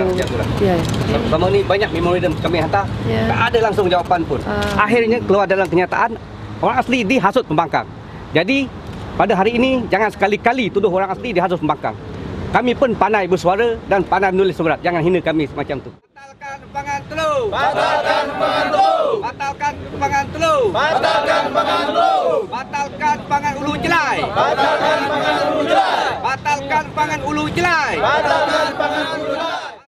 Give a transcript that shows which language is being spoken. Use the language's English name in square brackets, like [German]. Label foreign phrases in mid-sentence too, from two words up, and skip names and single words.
[Malay] Selama ni banyak memorandum kami hantar, tak ada langsung jawapan pun. Akhirnya keluar dalam kenyataan orang asli dihasut pembangkang. Jadi pada hari ini jangan sekali-kali tuduh orang asli dihasut pembangkang. Kami pun pandai bersuara dan pandai menulis surat. Jangan hina kami semacam tu. Batalkan Pangan Telu. Batalkan Pangan Telu. Batalkan Pangan Telu. Batalkan Pangan Telu. Batalkan Pangan Ulu Jelai. Batalkan Pangan Ulu Jelai. Batalkan Pangan Ulu Jelai. Batalkan Pangan Ulu Jelai.